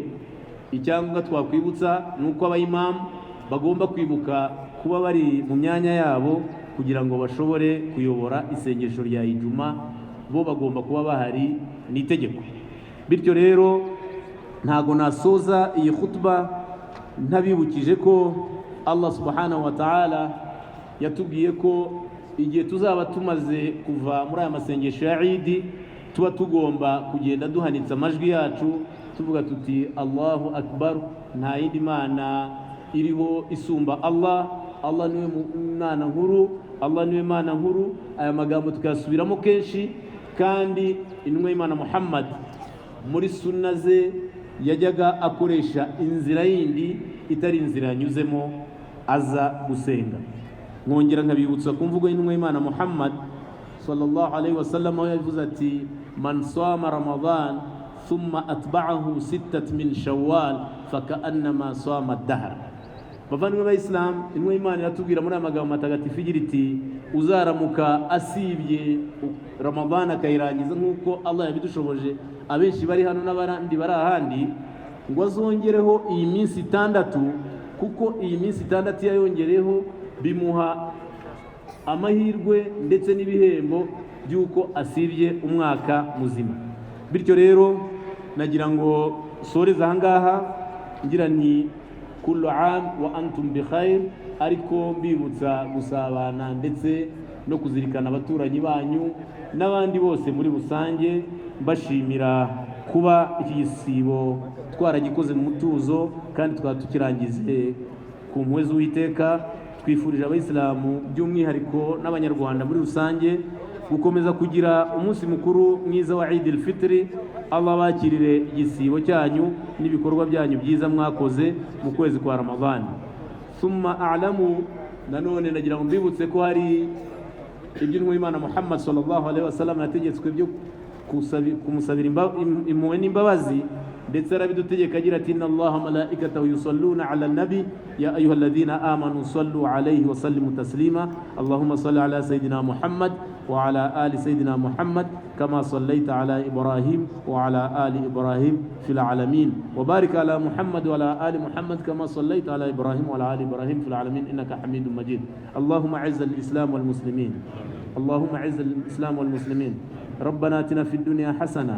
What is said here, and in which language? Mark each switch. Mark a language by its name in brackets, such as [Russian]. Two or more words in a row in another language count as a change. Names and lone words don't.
[Kinyarwanda] Icyangombwa twakwibutsa nuko abayimamu bagomba kwibuka kuba bari mu myanya yabo kugira ngo bashobore kuyobora isengesho rya Ijuma. Bo bagomba kuba bahari, ni itegeko. Bityo rero ntago nasoza iyi khutba ntabibukije ko Allah [Arabic] سبحانه وتعالى [Kinyarwanda] yatubwiye ko igihe tuzaba tumaze kuva muri aya masengesho ya Eid, tuba tugomba kugenda duhanitse amajwi yacu tuvuga tuti [Arabic] الله أكبر, [Kinyarwanda] nta yindi mana iriho isumba Allah. Allah niwe Mana nkuru, Allah niwe Mana nkuru. Aya magambo tukayasubiramo kenshi, kandi intumwa y'Imana Muhammad muri sunna ze yajyaga akoresha inzira yindi itari inzira yanyuzemo aza gusenga. Nkongera nkabibutsa ku mvugo y'intumwa y'Imana Muhammad [Arabic] صلى الله عليه وسلم, [Kinyarwanda] aho yavuze ati [Arabic] من صام رمضان ثم أتبعه ٦ من شوال فكأنما صام الدهر. [Kinyarwanda] Bavandimwe b'Islam, intumwa y'Imana iratubwira muri aya magambo matagatifu igira iti uzaramuka asibye Ramadan akayirangiza nk'uko Allah yabidushoboje, abenshi bari hano n'abandi bari ahandi, ngo azongereho iyi minsi 6, kuko iyi minsi 6 yayongereho bimuha amahirwe ndetse n'ibihembo by'uko asibye umwaka muzima. Bityo rero nagira ngo soreza ahangaha ngira nti [Arabic] كل عام وأنتم بخير, [Kinyarwanda] ariko mbibutsa gusabana ndetse no kuzirikana abaturanyi banyu n'abandi bose muri rusange, mbashimira kuba iki gisibo twaragikoze mu mutuzo kandi tukaba tukirangize ku mpuhwe z'Uwiteka. Twifurije abayisilamu by'umwihariko n'abanyarwanda muri rusange gukomeza kugira umunsi mukuru mwiza wa Eid al-Fitr. Allah bakirire igisibo cyanyu n'ibikorwa byanyu byiza mwakoze mu kwezi kwa Ramadan. [Arabic] ثم اعلموا, [Kinyarwanda] nanone nagira ngo mbibutse ko hari ibyo Imana Muhammad [Arabic] صلى الله عليه وسلم [Kinyarwanda] yategetswe byo kumusabira impuhwe n'imbabazi, ndetse arabidutegeka agira ati [Arabic] إن الله وملائكته يصلون على النبي يا أيها الذين آمنوا صلوا عليه وسلموا تسليما. اللهم صل على سيدنا محمد وعلى آل سيدنا محمد wa ala ali sayidina Muhammad كما صليت على إبراهيم وعلى آل إبراهيم في العالمين وبارك على محمد وعلى آل محمد كما صليت على إبراهيم وعلى آل إبراهيم في العالمين إنك حميد مجيد اللهم أعز الإسلام والمسلمين اللهم أعز الإسلام والمسلمين ربنا آتنا في الدنيا حسنة